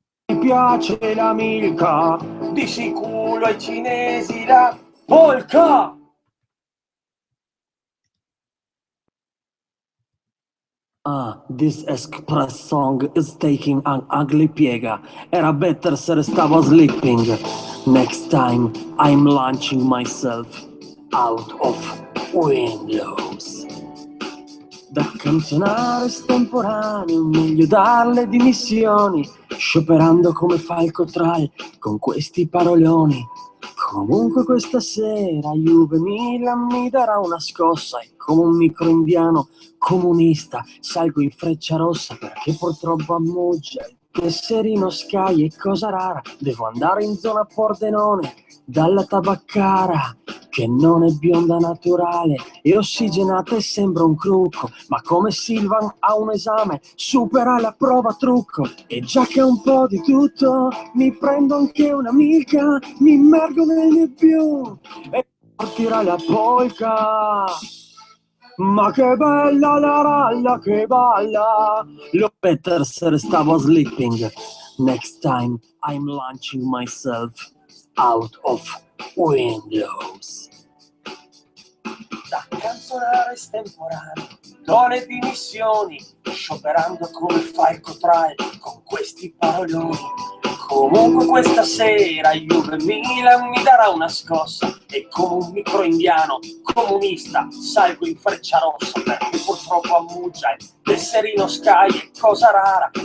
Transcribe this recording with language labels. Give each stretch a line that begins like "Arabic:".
Italian: Mi piace la milka, di sicuro ai cinesi la polka.
English: This express song is taking an ugly piega. Era better
Italian: se restavo
English: sleeping. Next time I'm launching myself out of windows.
Italian: Da canzonare estemporaneo, meglio darle dimissioni, scioperando come fa il Cotral con questi paroloni. Comunque questa sera Juve Milan mi darà una scossa e come un micro indiano comunista salgo in Frecciarossa perché purtroppo a Muggia il tesserino Sky è cosa rara. Devo andare in zona Pordenone dalla tabaccara che non è bionda naturale e ossigenata e sembra un crucco, ma come Silvan ha un esame supera la prova trucco. E già che ho un po' di tutto mi prendo anche una milka, mi immergo nel nebbione e partirà la polka. Ma che bella la ralla che balla, lo better se restavo sleeping.
English: Next time I'm launching myself out of windows.
Italian: Da canzonare estemporaneo, do le dimissioni, scioperando come fa il Cotral con questi paroloni. Comunque questa sera Juve Milan mi darà una scossa e come un micro indiano comunista salgo in Frecciarossa perché purtroppo a Muggia il tesserino Sky è cosa rara.